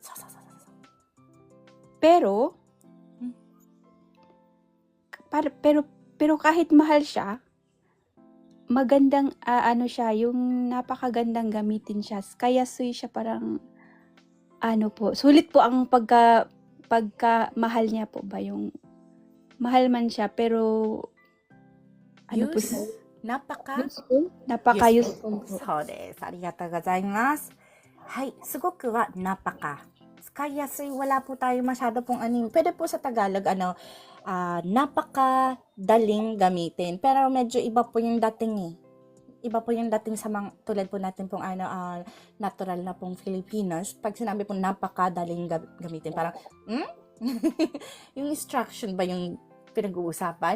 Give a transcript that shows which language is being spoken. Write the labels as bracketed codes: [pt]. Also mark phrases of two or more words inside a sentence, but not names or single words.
[tl] Pero pero kahit mahal siya, magandang ano siya, yung napakagandang gamitin siya. Kaya siya parang ano po, sulit po ang pagka mahal niya po ba, yung mahal man siya pero ano po siya? Napaka-useful po. [ja] そうです。ありがとうございます。はい。すごくは napaka. [tl] Kaya wala po tayo masyado pong pwede po sa Tagalog, napakadaling gamitin. Pero medyo iba po yung dating eh. Iba po yung dating sa mga, tulad po natin pong natural na pong Filipinos. Pag sinabi pong napakadaling gamitin, parang, yung instruction ba yung pinag-uusapan?